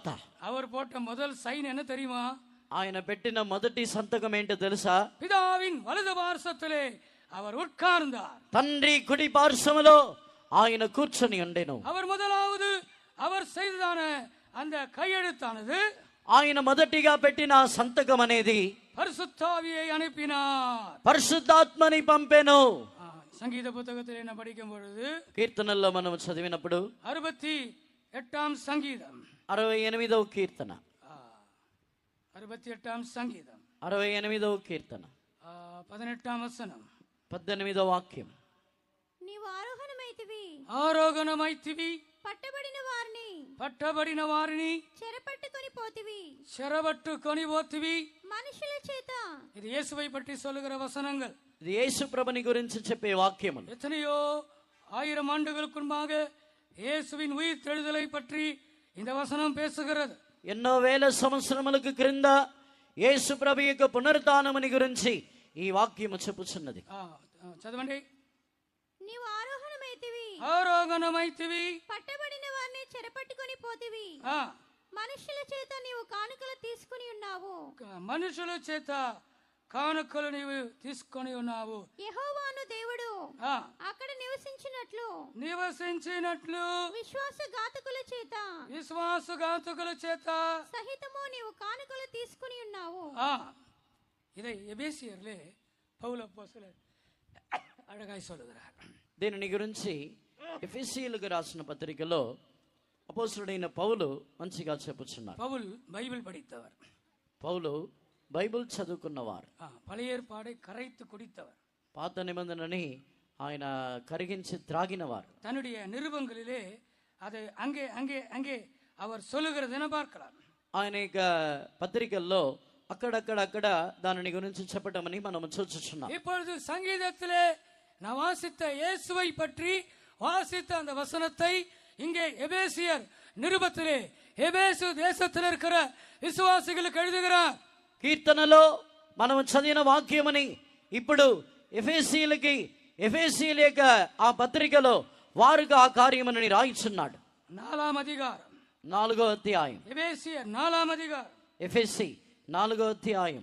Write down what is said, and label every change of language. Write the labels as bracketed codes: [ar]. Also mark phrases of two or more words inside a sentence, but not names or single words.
[ta] அவர் போட்ட முதல் சைன் என்ன தெரியுமா? [te] ఆయన పెట్టిన మొదటి సంతకం ఏంటో తెలుసా? [ta] பிதாவின் வலது பார்சத்திலே அவர் உட்கார்ந்தார். [te] తండ్రి కుడి పార్శ్వములో ఆయన కూర్చొని ఉండెను. [ta] அவர் முதலாவது அவர் செய்ததான அந்த கையெழுத்தானது, [te] ఆయన మొదటిగా పెట్టిన సంతకం అనేది [ta] பரிசுத்தாவியை அனுப்பினார், [te] పరిశుద్ధాత్మని పంపెను. [ta] சங்கீத புத்தகத்தில் என்ன படிக்கும் பொழுது, [te] కీర్తనల్లో మనం చదివినప్పుడు [ta] 68ஆம் சங்கீதம் [te] 68వ కీర్తన, [ta] 68ஆம் சங்கீதம் [te] 68వ కీర్తన [ta] 18ஆம் வசனம், [te] 18వ వాక్యం. నీవు ఆరోహణమైతివి ఆరోహణమైతివి, పట్టబడిన వారిని పట్టబడిన వారిని చెరపట్టుకొని పోతివి చెరబట్టుకొని పోతివి. మనుషుల చేత. [ta] இது இயேசுவை பற்றி சொல்லுகிற வசனங்கள். [te] ఇది యేసు ప్రభుని గురించి చెప్పే వాక్యములు. [ta] எத்தனையோ 1000 ஆண்டுகளுக்கு முன்பாக இயேசுவின் உயிர் தெழுதலை பற்றி இந்த வசனம் பேசுகிறது. [te] ఎన్నో వేల సంవత్సరములకు క్రింద యేసు ప్రభు యొక్క పునరుత్థానముని గురించి ఈ వాక్యము చెప్పుచున్నది. చదవండి. నీవు ఆరోహణమైతివి పట్టబడిన వారిని చెరపట్టుకొని పోతివి. మనుషుల చేత నీవు కానుకలు తీసుకుని ఉన్నావు. మనుషుల చేత కానుకలు నీవు తీసుకొని ఉన్నావు. యెహోవాను దేవుడు అక్కడ నివసించినట్లు విశ్వాసఘాతకుల చేత సహితము నీవు కానుకలు తీసుకుని ఉన్నావు. [ta] இதை எபேசியர்லே பவுல் அப்போஸ்தலர் அழகாய் சொல்லுகிறார். [te] దీనిని గురించి ఎఫెసీయులకు రాసిన పత్రికలో అపోస్తలుడైన పౌలు మంచిగా చెప్పుచున్నారు. [ta] పౌల్ బైబిల్ படித்தவர். [te] పౌలు బైబిల్ చదువుకున్నవారు. [ta] பழைய ஏற்பாடை கரைத்து குடித்தவர். [te] పాత నిబంధనని ఆయన కరిగించి త్రాగినవారు. [ta] தன்னுடைய நிருபங்களிலே அதை அங்கே அங்கே அங்கே அவர் சொல்லுகிறதை பார்க்கலாம். [te] ఆయన యొక్క పత్రికల్లో అక్కడక్కడ దానిని గురించి చెప్పటమని మనం చూస్తున్నాం. [ta] இப்பொழுது சங்கீதத்திலே நான் வாசித்த இயேசுவை பற்றி வாசித்த அந்த வசனத்தை இங்கே எபேசியர் நிருபத்திலே எபேசு தேசத்தில் இருக்கிற விசுவாசிகளுக்கு எழுதுகிறார். [te] కీర్తనలో మనం చదివిన వాక్యమని ఇప్పుడు ఎఫెసీయుల యొక్క ఆ పత్రికలో వారుగా ఆ కార్యమని రాయిచున్నాడు. [ta] 4వ அதிகாரம் [te] 4వ అధ్యాయం. [ta] எபேசியர் 4వ அதிகாரம். [te] ఎఫెసీ 4వ అధ్యాయం